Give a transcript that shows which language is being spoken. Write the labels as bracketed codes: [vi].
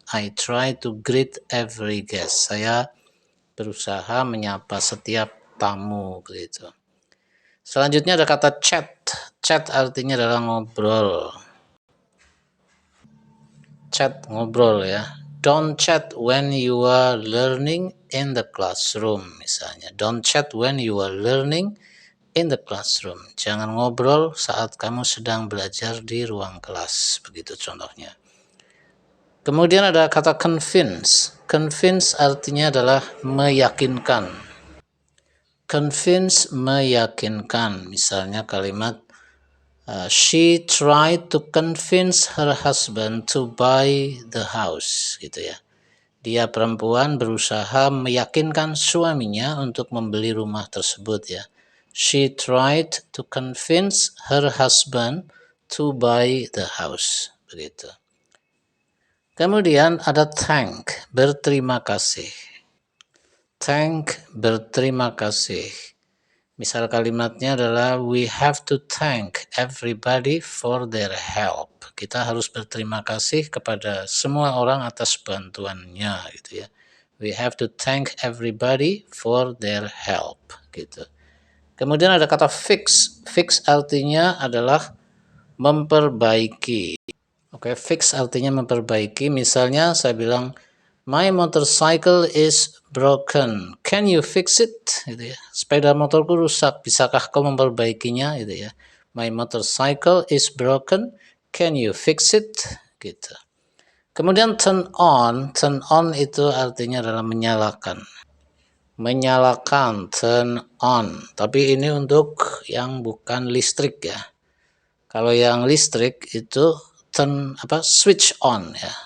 [en] I try to greet every guest. [id] Saya berusaha menyapa setiap tamu begitu. Selanjutnya ada kata chat. Chat artinya adalah ngobrol. [en] Chat, [id] ngobrol ya. [en] Don't chat when you are learning in the classroom [id] misalnya. [en] Don't chat when you are learning in the classroom. [id] Jangan ngobrol saat kamu sedang belajar di ruang kelas. Begitu contohnya. Kemudian ada kata convince. Convince artinya adalah meyakinkan. Convince, meyakinkan. Misalnya kalimat [en] she tried to convince her husband to buy the house, [id] gitu ya. Dia perempuan berusaha meyakinkan suaminya untuk membeli rumah tersebut ya. [en] She tried to convince her husband to buy the house, [id] begitu. Kemudian ada thank, berterima kasih. Thank, berterima kasih. Misal kalimatnya adalah [en] we have to thank everybody for their help. [id] Kita harus berterima kasih kepada semua orang atas bantuannya gitu ya. [en] We have to thank everybody for their help [id] gitu. Kemudian ada kata fix. Fix artinya adalah memperbaiki. Oke, fix artinya memperbaiki. Misalnya saya bilang [en] my motorcycle is broken. Can you fix it? [id] Gitu ya. Sepeda motorku rusak. Bisakah kau memperbaikinya? Gitu ya. [en] My motorcycle is broken. Can you fix it? [id] Gitu. Kemudian [en] turn on. [id] Turn on itu artinya adalah menyalakan. Menyalakan, turn on. Tapi ini untuk yang bukan listrik ya. Kalau yang listrik itu switch on ya.